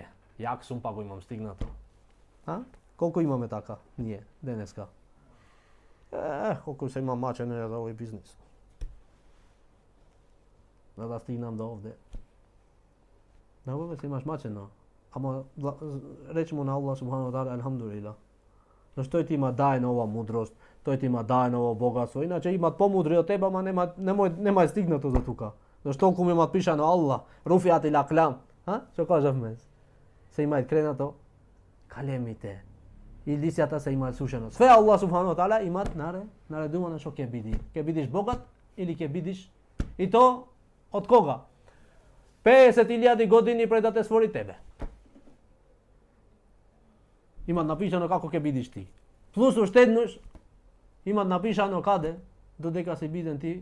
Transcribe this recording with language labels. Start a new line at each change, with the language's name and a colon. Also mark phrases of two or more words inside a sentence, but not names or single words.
Macedonian: Јак сум, па го имам стигнато. Колку имаме така, ние, денеска? Колку се има мачене за овој бизнис. За да стигнам до овде. Да, овде се имаш мачено. Ама, речемо на
Arabic: الله سبحانه وتعالى,
Macedonian: алхамдулилlah. Зашто тој ти има дајна ова мудрост, тој ти има дајна ова богатство. Иначе имат помудри од тебе, ама нема стигнато за тука. Зашто толку ми имат пишано Аллах,
Arabic: رفعت الأقلام.
Macedonian: Што кажавме? Се имаат кренато калемите. И лисјата се имаат сушено. Све
Arabic: الله سبحانه وتعالى
Macedonian: имат наредувано што ќе биди. Ќе бидиш богат или ќе бидиш, и то од кога? 50.000 години пред да те створи тебе. Имат напишано како ќе бидиш ти. Плюс уште еднаш имат напишано каде, додека си биден ти.